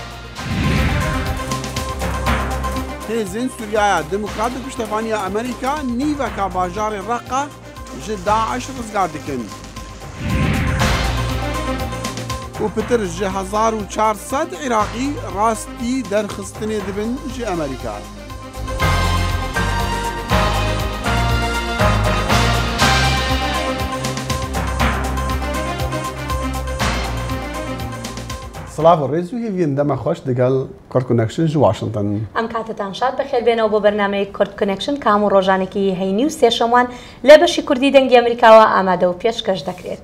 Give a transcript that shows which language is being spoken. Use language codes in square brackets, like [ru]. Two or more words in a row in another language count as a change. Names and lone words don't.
[ku] Hêzên Sûriyaya Demokrat bi piştevaniya Amerîka nîveka bajarê Reqa ji Daeş rizgar dikin. û pitir ji 1400 Iraqî rastî derxistinê dibin ji Amerîka. [ckb] سلااو ڕێز و هێویین دەمە خۆش دەگەڵ کورد کۆنەکشن ji Washington. ئەم کاتتان شاد بەخێر بێنەوە بۆ بەرنامەی کورد کۆنەکشن کام و ڕۆژانێکی هەینی و سێشەموان لە بەشی کوردی دەنگی ئەمریکاوە ئامادە و پێشکەش دەکرێت.